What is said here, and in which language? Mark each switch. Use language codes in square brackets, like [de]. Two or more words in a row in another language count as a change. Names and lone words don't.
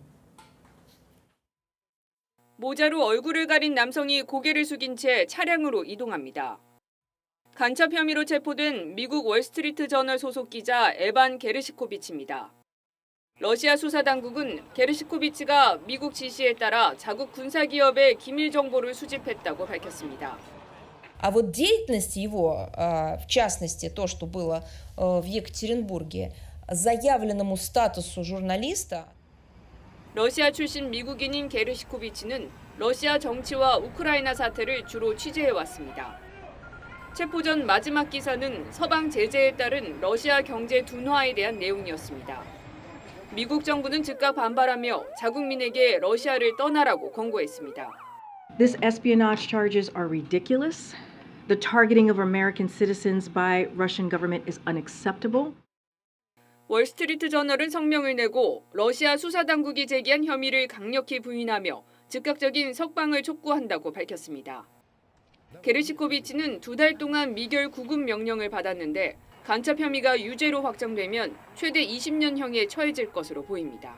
[ko] 모자로 얼굴을 가린 남성이 고개를 숙인 채 차량으로 이동합니다. 간첩 혐의로 체포된 미국 월스트리트 저널 소속 기자 에반 게르시코비치입니다. 러시아 수사당국은 게르시코비치가 미국 지시에 따라 자국 군사기업의 기밀 정보를 수집했다고 밝혔습니다. [ru] А вот деятельность его, в частности, то, что было в Екатеринбурге, заявленному статусу журналиста. [ko] 러시아 출신 미국인인 게르시코비치는 러시아 정치와 우크라이나 사태를 주로 취재해왔습니다. 체포 전 마지막 기사는 서방 제재에 따른 러시아 경제 둔화에 대한 내용이었습니다. 미국 정부는 즉각 반발하며 자국민에게 러시아를 떠나라고 권고했습니다. [en] These espionage charges are ridiculous. The targeting of American citizens by Russian government is unacceptable. [ko] 월스트리트 저널은 성명을 내고 러시아 수사당국이 제기한 혐의를 강력히 부인하며 즉각적인 석방을 촉구한다고 밝혔습니다. 게르시코비치는 2달 동안 미결 구금 명령을 받았는데 간첩 혐의가 유죄로 확정되면 최대 20년형에 처해질 것으로 보입니다.